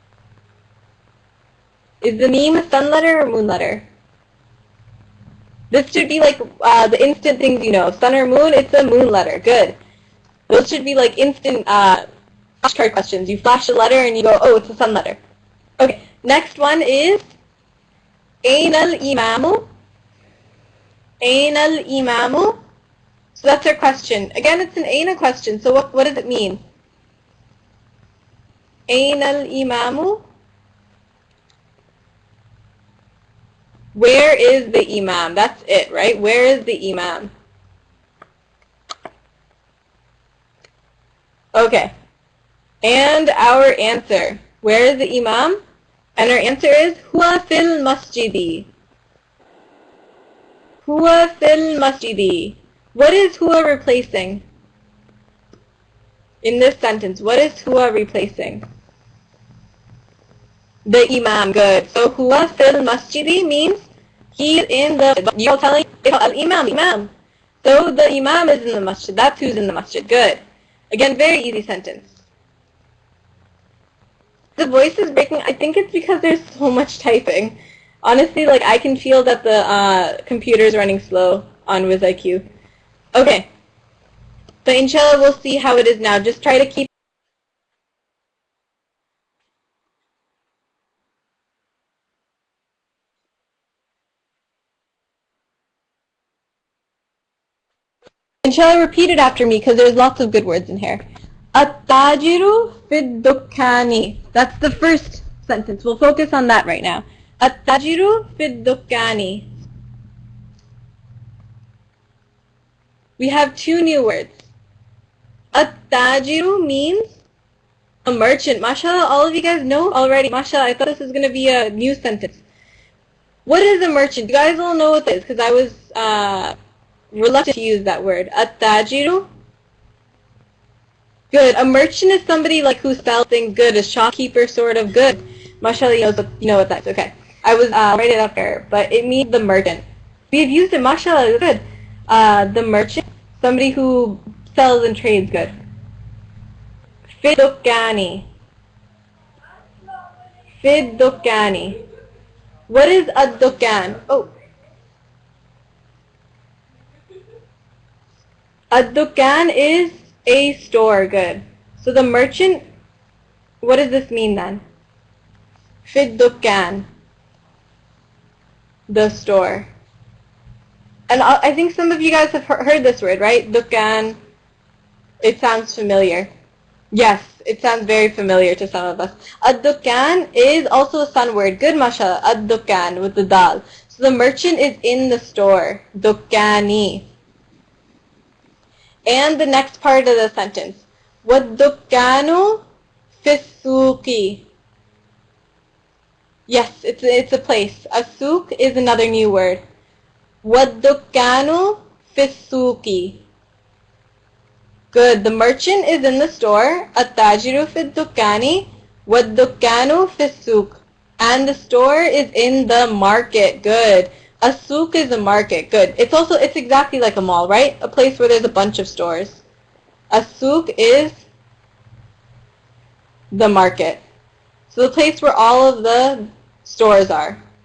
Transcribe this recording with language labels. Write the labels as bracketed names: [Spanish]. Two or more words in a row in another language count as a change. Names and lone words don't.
[English] Is the meme a sun letter or moon letter? This should be like the instant things you know. Sun or moon, it's a moon letter. Good. Those should be like instant flashcard questions. You flash a letter and you go, oh, it's a sun letter. Okay, next one is [Arabic] أين الإمامُ. أين الإمامُ. [English] So that's our question. Again, it's an aina question. So what does it mean? [Arabic] أين الإمامُ. [English] Where is the imam? That's it, right? Where is the imam? Okay. And our answer. Where is the imam? And our answer is [Arabic] هو في المسجدِ. هو في المسجدِ. [English] What is huwa replacing? In this sentence, what is huwa replacing? The imam. Good. So [Arabic] هو في المسجدِ [English] means He's in the, you're telling al-imam. So the imam is in the masjid. That's who's in the masjid. Good. Again, very easy sentence. The voice is breaking. I think it's because there's so much typing. Honestly, like I can feel that the computer is running slow on WizIQ. Okay. So inshallah, we'll see how it is now. Just try to keep. Inshallah, repeat it after me because there's lots of good words in here. [Arabic] التاجرُ في الدكانِ. [English] That's the first sentence. We'll focus on that right now. [Arabic] التاجرُ في الدكانِ. [English] We have two new words. At-tajiru means a merchant. MashaAllah, all of you guys know already. MashaAllah, I thought this was going to be a new sentence. What is a merchant? You guys all know what that is because I was reluctant to use that word. At-tajiru. Good. A merchant is somebody like who sells things good, a shopkeeper sort of good. MashaAllah, you know what that's. Okay. I was write it up there, but it means the merchant. We've used it, MashaAllah, good. The merchant, somebody who sells and trades good. [Arabic] في الدكانِ في الدكانِ. [English] What is ad-dukkan? Oh. Ad-dukkan is a store, good. So the merchant, what does this mean then? [Arabic] في الدكان. [English] The store. And I think some of you guys have heard this word, right? Dukkan. It sounds familiar. Yes, it sounds very familiar to some of us. Ad-dukkan is also a sun word. Good, mashallah. Ad-dukkan with the dal. So the merchant is in the store. Dukkani. And the next part of the sentence. [Arabic] والدكانُ في السوقِ. [English] Yes, it's a place. A souk is another new word. [Arabic] والدكانُ في السوقِ. [English] Good. The merchant is in the store. [Arabic] التاجرُ في الدكانِ والدكانُ في السوق. [English] And the store is in the market. Good. A souk is a market. Good. It's exactly like a mall, right? A place where there's a bunch of stores. A souk is the market. So the place where all of the stores are.